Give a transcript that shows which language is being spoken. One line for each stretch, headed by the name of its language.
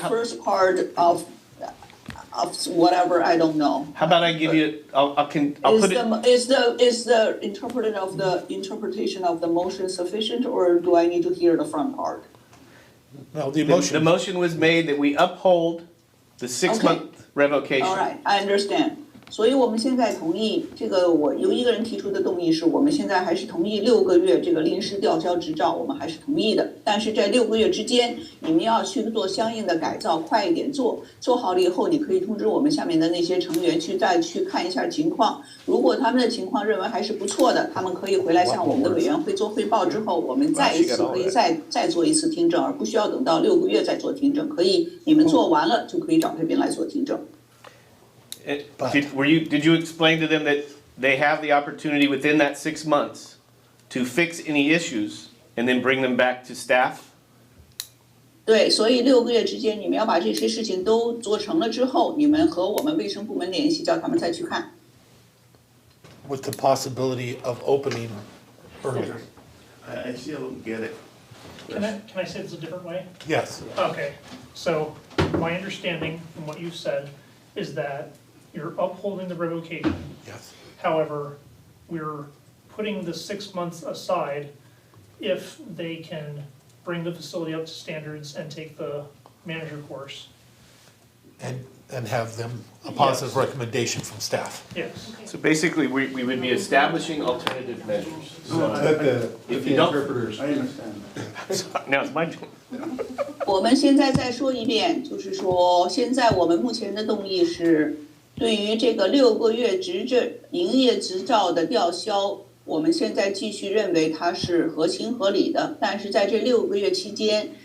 English: the first part of whatever, I don't know. How about I give you, I'll put it. Is the interpretation of the motion sufficient, or do I need to hear the front part? No, the The motion was made that we uphold the 6-month revocation. All right, I understand.
Chinese: 所以我们现在同意这个，我由一个人提出的动议是，我们现在还是同意6个月这个临时吊销执照，我们还是同意的。但是在6个月之间，你们要去做相应的改造，快一点做，做好了以后，你可以通知我们下面的那些成员再去看一下情况。如果他们的情况认为还是不错的，他们可以回来向我们的委员会做汇报之后，我们再一次可以再做一次听证，而不需要等到6个月再做听证。可以，你们做完了就可以找这边来做听证。
English: Did you explain to them that they have the opportunity within that 6 months to fix any issues and then bring them back to staff?
Chinese: 对，所以6个月之间，你们要把这些事情都做成了之后，你们和我们卫生部门联系，叫他们再去看。
English: With the possibility of opening earlier. I still don't get it. Can I say this a different way? Yes. Okay, so my understanding from what you said is that you're upholding the revocation. Yes. However, we're putting the 6 months aside if they can bring the facility up to standards and take the manager course. And have them a positive recommendation from staff. Yes. So basically, we would be establishing alternative measures. So if you don't. I understand. Now it's my turn.
Chinese: 我们现在再说一遍，就是说，现在我们目前的动议是，对于这个6个月营业执照的吊销，我们现在继续认为它是合情合理的，但是在这6个月期间，